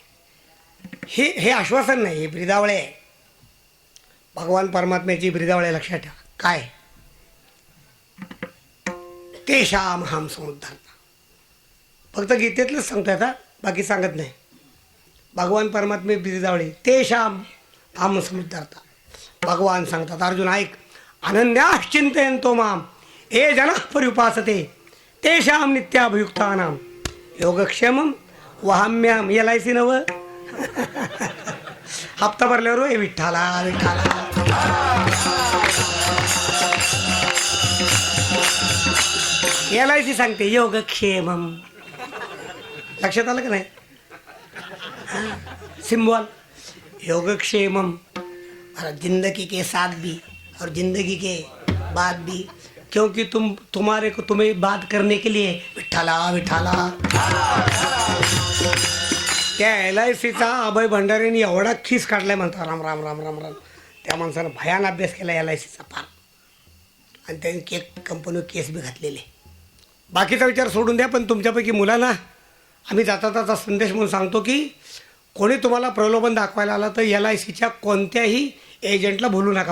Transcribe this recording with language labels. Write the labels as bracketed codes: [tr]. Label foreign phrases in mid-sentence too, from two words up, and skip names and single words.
[mr] हे आश्वासन नाही, हे ब्रिदावळे आहे. भगवान परमात्म्याची ब्रिदावळे लक्षात ठेवा. [sa] काय? तेषामहं समुद्धर्ता. [mr] फक्त गीतेतलंच सांगतोय आता, बाकी सांगत नाही. भगवान परमात्मे ब्रिदावळे [sa] तेषामहं समुद्धर्ता. [mr] भगवान सांगतात, अर्जुन ऐक, [sa] अनन्याः चिंतयन्तो माम ये जनाः पर्युपासते तेषां नित्याभियुक्तानां योगक्षेमं वहाम्यहम्. [mr] LIC नवं. हप्ता भरल्यावर हे विठ्ठला विठ्ठला. LIC सांगते योगक्षेमम. लक्षात आलं का नाही? सिंबल योगक्षेमम. [hi] जिंदगी के साथ भी और जिंदगी के बाद भी, क्योंकि तुम्हें बात करने के लिए विठ्ठला विठ्ठला. [mr] त्या LICचा अभय भंडारेंनी एवढा खीस काढलाय म्हणता, राम राम राम राम राम. त्या माणसानं भयान अभ्यास केला LICचा फार, आणि त्यांनी कंपनीवर केस बी घातलेले. बाकीचा विचार सोडून द्या, पण तुमच्यापैकी मुलांना आम्ही जाता जाता संदेश म्हणून सांगतो की कोणी तुम्हाला प्रलोभन दाखवायला आलं तर LICच्या कोणत्याही एजंटला भूलू नका.